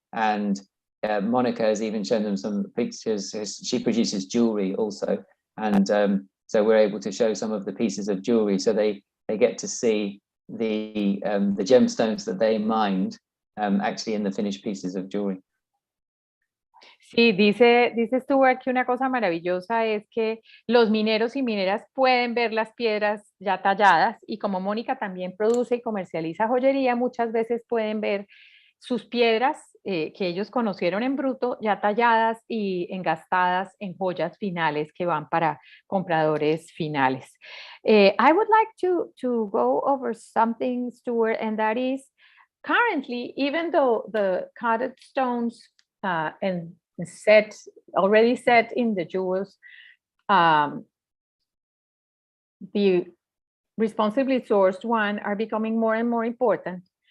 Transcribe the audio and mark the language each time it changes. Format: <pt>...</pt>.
<en>And Monica has even shown them some pictures. She produces jewelry also, and so we're able to show some of the pieces of jewelry, so they get to see the gemstones that they mined actually in the finished pieces of jewelry.</en> <es>Sí, dice Stuart que una cosa maravillosa es que los mineros y mineras pueden ver las piedras ya talladas, y como Mónica también produce y comercializa joyería, muchas veces pueden ver sus piedras que ellos conocieron en bruto, ya talladas y engastadas en joyas finales que van para compradores finales.</es> <en>I would like to go over something, Stuart, and that is currently, even though the cut stones and already set in the jewels, the responsibly sourced one are becoming more and more important.</en>